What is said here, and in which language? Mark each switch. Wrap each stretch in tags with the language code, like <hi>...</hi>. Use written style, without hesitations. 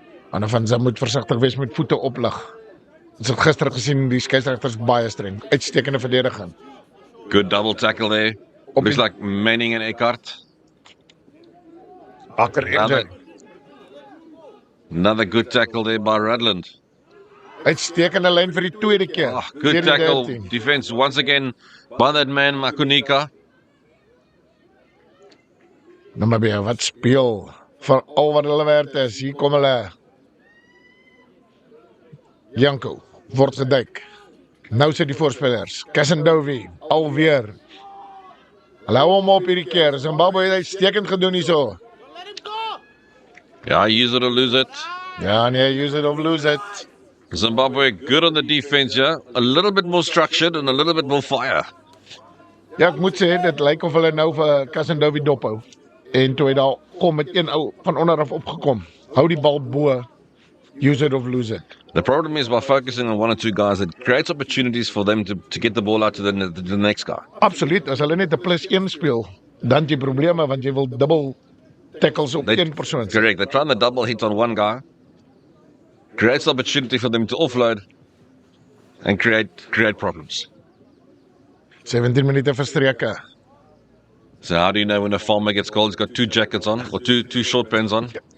<af>Anne van Zim moet versigtig wees met voete oplig. Ons het gister gesien die skeieregters baie streng. Uitstekende verdediging.</af> <en>Good double tackle there. Looks like Manning and Eckert. Another good tackle there by Radland.</en> <af>Uitstekende lyn vir die tweede keer.</af> <en>Good tackle. Defense once again by that man, Makunika.</en> <af>Namibia wat speel vir al wat hulle werd is. Hier kom hulle. Janko word geduik. Nou sit die voorspelers. Kassendowi alweer. Hulle hou hom op hierdie keer. Zimbabwe het uitstekend gedoen hierso.</af> <en>Yeah, use it or lose it. Ja, nee, use it or lose it. Zimbabwe good on the defense here. A little bit more structured and a little bit more fire.</en> <af>Ja, ek moet sê, dit lyk of hulle nou vir Kassendowi dophou. En toe hy daar kom met een ou van onderaf opgekom. Hou die bal bo.</af> <en>Use it or lose it. The problem is by focusing on one or two guys, it creates opportunities for them to get the ball out to the next guy.</en> <af>Absoluut, as hulle net 'n +1 speel, dan het jy probleme want jy wil dubbel tackles op een persoon.</af> <en>Correct. They're trying the double hit on one guy. Creates opportunity for them to offload and create problems.</en> <af>17 minute verstreke.</af> <en>So how do you know when a farmer gets cold? He's got two jackets on or two short pants on.</en>